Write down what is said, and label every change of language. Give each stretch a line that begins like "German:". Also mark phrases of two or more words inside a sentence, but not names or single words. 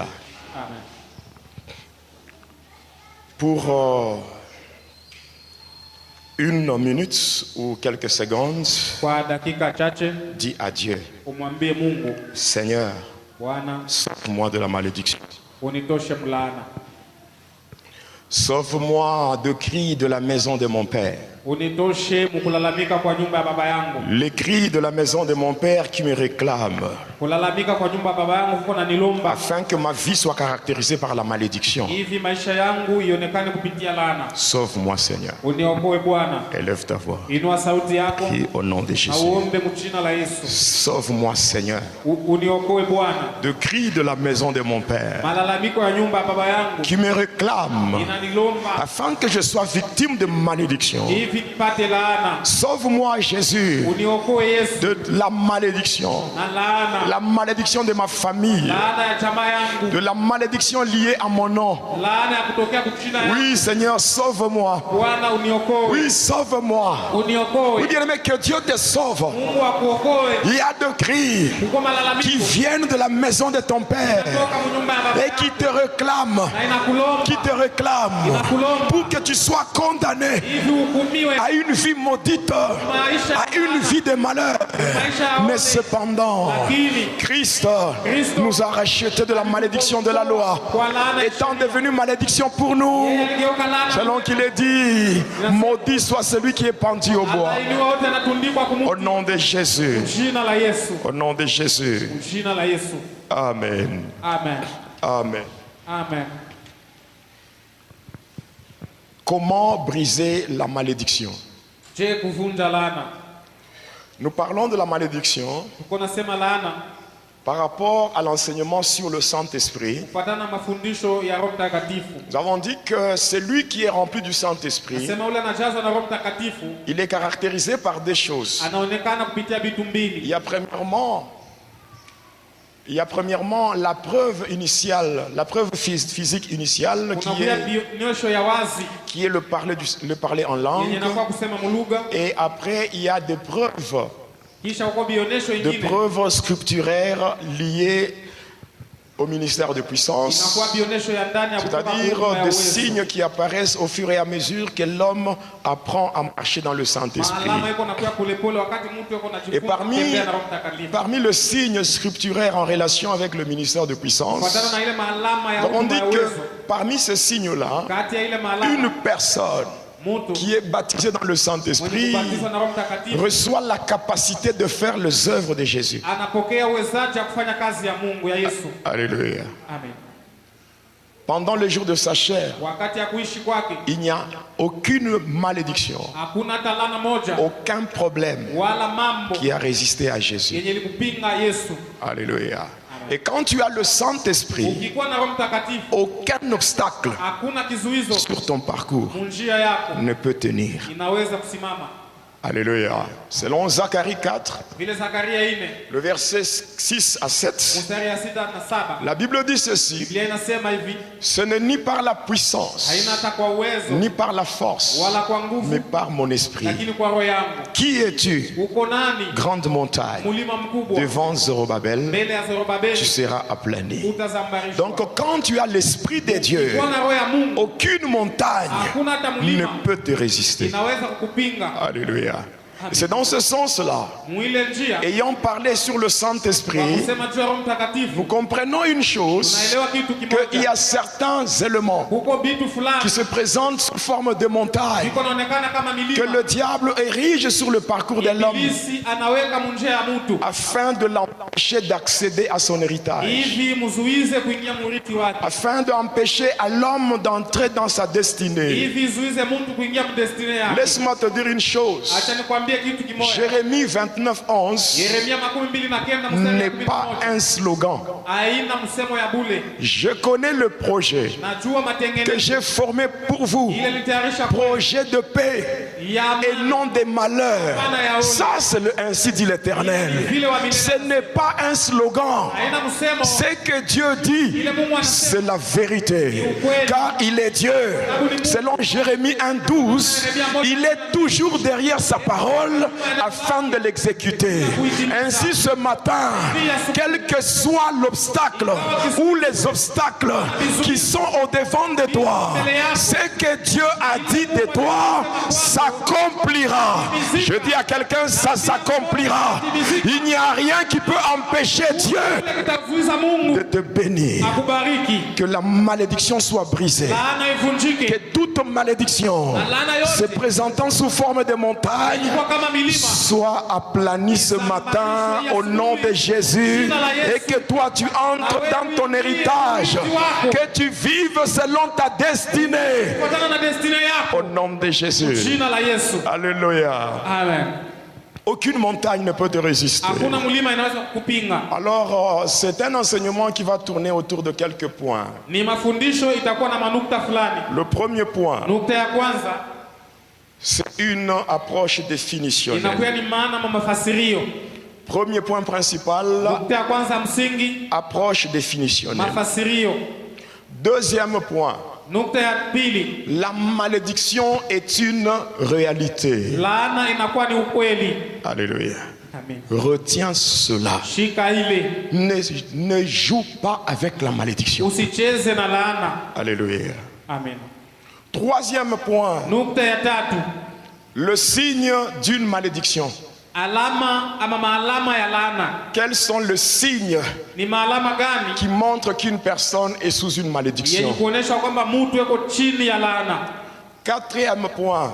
French: Amen. Pour une minute ou quelques secondes,
Swahili: Kwa dakika chache
French: dis à Dieu,
Swahili: umwambie Mungu,
French: Seigneur,
Swahili: Bwana,
French: sauve-moi de la malédiction.
Swahili: unitoshe mlaana,
French: Sauve-moi de cris de la maison de mon Père.
Swahili: unitoshe mukulalamika kwa nyumba ya baba yangu.
French: Les cris de la maison de mon Père qui me réclament,
Swahili: Kulalamika kwa nyumba ya baba yangu kuko na nilomba,
French: afin que ma vie soit caractérisée par la malédiction.
Swahili: hivi maisha yangu ionekane kupitia laana.
French: Sauve-moi, Seigneur.
Swahili: Uniokoe Bwana,
French: Élève ta voix.
Swahili: inua sauti yako
French: Et au nom de
Swahili: na
French: Jésus.
Swahili: uombe mjina la Yesu.
French: Sauve-moi, Seigneur,
Swahili: Uniokoe Bwana,
French: de cris de la maison de mon Père
Swahili: malalamiko ya nyumba ya baba yangu
French: qui me réclament,
Swahili: inanilomba,
French: afin que je sois victime de malédiction.
Swahili: hivi nipate laana.
French: Sauve-moi, Jésus,
Swahili: Uniokoe Yesu
French: de la malédiction.
Swahili: na laana,
French: La malédiction de ma famille,
Swahili: laana ya chama yangu,
French: de la malédiction liée à mon nom.
Swahili: laana ya kutokea kuchina yangu.
French: Oui, Seigneur, sauve-moi.
Swahili: Bwana uniokoe,
French: Oui, sauve-moi.
Swahili: uniokoe.
French: Oui, bien-aimé, que Dieu te sauve.
Swahili: Mungu akuokoe.
French: Il y a des cris
Swahili: Kuko malalamiko
French: qui viennent de la maison de ton Père
Swahili: kutoka mnyumba ya baba
French: et qui te réclament,
Swahili: na inakulomba,
French: qui te réclament pour que tu sois condamné
Swahili: hivi hukumiwe
French: à une vie maudite,
Swahili: maisha
French: à une vie de malheur.
Swahili: maisha ya
French: Mais
Swahili: wote.
French: cependant,
Swahili: Lakini
French: Christ nous a rachetés de la malédiction de la loi,
Swahili: kwa laana
French: étant devenu malédiction pour nous.
Swahili: aligeuka laana,
French: Selon qu'il est dit, maudit soit celui qui est pendu au bois.
Swahili: alainiwa wote anatundikwa
French: Au
Swahili: kumuti.
French: nom de Jésus.
Swahili: Jina la Yesu,
French: Au nom de Jésus.
Swahili: jina la Yesu.
French: Amen.
Swahili: Amen,
French: Amen.
Swahili: amen.
French: Comment briser la malédiction?
Swahili: Je, kuvunja laana.
French: Nous parlons de la malédiction
Swahili: Tuko nasema laana
French: par rapport à l'enseignement sur le Saint-Esprit.
Swahili: kufuatana na mafundisho ya Roho Mtakatifu.
French: Nous avons dit que celui qui est rempli du Saint-Esprit,
Swahili: Sema ule anajazwa na Roho Mtakatifu
French: il est caractérisé par des choses.
Swahili: anaonekana kupitia vitu
French: Il
Swahili: mbili.
French: y a premièrement la preuve initiale, la preuve physique initiale
Swahili: Kunakuya bionyesho ya wazi
French: qui est le parler en
Swahili: yenye
French: langue.
Swahili: inakuwa kusema mulugha,
French: Et après, il y a des preuves,
Swahili: kisha uko bionyesho
French: de
Swahili: ingine
French: preuves scripturaires liées au ministère de puissance,
Swahili: inakuwa bionyesho ya ndani ya kutoka huduma
French: c'est-à-dire
Swahili: ya
French: des
Swahili: uwezo.
French: signes qui apparaissent au fur et à mesure que l'homme apprend à marcher dans le Saint-Esprit.
Swahili: Alama iko nakuya polepole wakati mtu yuko
French: Et
Swahili: anajifunza kutembea na Roho Mtakatifu.
French: parmi le signe scripturaire en relation avec le ministère de puissance,
Swahili: Kufuatana na ile maalama ya
French: on
Swahili: huduma
French: dit
Swahili: ya
French: que
Swahili: uwezo,
French: parmi ces signes-là,
Swahili: kati ya ile maalama
French: une personne
Swahili: mtu
French: qui est baptisée dans le
Swahili: mwenye
French: Saint-Esprit
Swahili: kubatizwa na Roho Mtakatifu
French: reçoit la capacité de faire les œuvres de Jésus.
Swahili: anapokea uwezaji wa kufanya kazi ya Mungu ya Yesu.
French: Alléluia. Amen. Pendant les jours de sa chair,
Swahili: Wakati ya kuishi kwake
French: il n'y a aucune malédiction,
Swahili: hakuna hata laana moja
French: aucun problème
Swahili: wala mambo
French: qui a résisté à Jésus.
Swahili: yenye likupinga Yesu.
French: Alléluia. Et quand tu as le Saint-Esprit,
Swahili: Ukikuwa na Roho Mtakatifu
French: aucun obstacle
Swahili: hakuna kizuizo
French: sur ton parcours
Swahili: munjia yako
French: ne peut tenir.
Swahili: inaweza kusimama.
French: Alléluia. Selon Zacharie 4,
Swahili: Vile Zakaria 4
French: le verset 6 à 7,
Swahili: mstari ya 6 na 7,
French: la Bible dit ceci:
Swahili: Biblia inasema hivi,
French: ce n'est ni par la puissance,
Swahili: haina hata kwa uwezo
French: ni par la force,
Swahili: wala kwa
French: mais
Swahili: nguvu,
French: par mon esprit.
Swahili: lakini kwa roho yangu.
French: Qui es-tu,
Swahili: Uko nani?
French: grande montagne?
Swahili: Mulima mkubwa
French: Devant Zorobabel,
Swahili: mbele ya
French: tu
Swahili: Zerubabeli
French: seras aplani.
Swahili: utazambarishwa.
French: Donc quand tu as l'Esprit de Dieu,
Swahili: Ukiwa na roho ya Mungu
French: aucune montagne
Swahili: hakuna hata
French: ne
Swahili: mlima
French: peut te résister.
Swahili: inaweza kukupinga.
French: Alléluia. C'est dans ce sens-là,
Swahili: Mwile njia.
French: ayant parlé sur le Saint-Esprit,
Swahili: Kusema juu ya Roho Mtakatifu.
French: nous comprenons une chose,
Swahili: Tunaelewa kitu kimoja.
French: qu'il y a certains éléments
Swahili: Huko bitu fulani.
French: qui se présentent sous forme de montagnes,
Swahili: Iko naonekana kama
French: que
Swahili: milima.
French: le diable érige sur le parcours de l'homme
Swahili: Ibilisi anaweka munjia ya mtu.
French: afin de l'empêcher d'accéder à son héritage,
Swahili: Hivi mzuize kuingia murithi wake.
French: afin d'empêcher à l'homme d'entrer dans sa destinée.
Swahili: Hivi zuize mtu kuingia mdestiny yake.
French: Laisse-moi te dire une chose.
Swahili: Acha nikwambie kitu kimoja.
French: Jérémie 29:11
Swahili: Yeremia 29 mstari
French: n'est
Swahili: wa
French: pas
Swahili: 11.
French: un slogan.
Swahili: Haina msemo ya bule.
French: Je connais le projet
Swahili: Najua
French: que
Swahili: matengenezo.
French: j'ai formé pour vous.
Swahili: Ile litayarisha kwa
French: Projet de paix
Swahili: ya
French: et non des malheurs. Ça, c'est ainsi dit l'Éternel. Ce n'est pas un slogan.
Swahili: haina msemo.
French: Ce que Dieu dit, c'est la vérité. Car il est Dieu. Selon Jérémie 1:12, il est toujours derrière sa parole afin de l'exécuter. Ainsi ce matin, quel que soit l'obstacle ou les obstacles qui sont au-devant de toi, ce que Dieu a dit de toi s'accomplira. Je dis à quelqu'un, ça s'accomplira. Il n'y a rien qui peut empêcher Dieu
Swahili: Kitazuiza Mungu
French: de te bénir.
Swahili: akubariki.
French: Que la malédiction soit brisée.
Swahili: Laana ivunjike.
French: Que toute malédiction se présentant sous forme de montagne
Swahili: Kwa kama milima.
French: soit aplanie ce matin au nom de Jésus, et que toi tu entres dans ton héritage, que tu vives selon ta destinée
Swahili: Kufuatana na destiny yako.
French: au nom de Jésus.
Swahili: Jina la Yesu.
French: Alléluia. Amen. Aucune montagne ne peut te résister.
Swahili: Hakuna mlima inaweza kupinga.
French: Alors c'est un enseignement qui va tourner autour de quelques points.
Swahili: Ni mafundisho itakuwa na manukta fulani.
French: Le premier point,
Swahili: Nukta ya kwanza
French: c'est une approche définitionnelle.
Swahili: inakuwa ni maana ma mafasirio.
French: Premier point principal,
Swahili: Nukta ya kwanza msingi
French: approche définitionnelle.
Swahili: mafasirio.
French: Deuxième point,
Swahili: Nukta ya pili,
French: la malédiction est une réalité.
Swahili: laana inakuwa ni ukweli.
French: Alléluia. Amen. Retiens cela.
Swahili: Shika ile.
French: Ne joue pas avec la malédiction.
Swahili: Usicheze na laana.
French: Alléluia. Amen. Troisième point,
Swahili: Nukta ya tatu,
French: le signe d'une malédiction.
Swahili: alama ama maalama ya laana.
French: Quels sont les signes
Swahili: Ni maalama gani
French: qui montrent qu'une personne est sous une
Swahili: yenye
French: malédiction?
Swahili: kuonesha kwamba mtu yuko chini ya laana?
French: Quatrième point,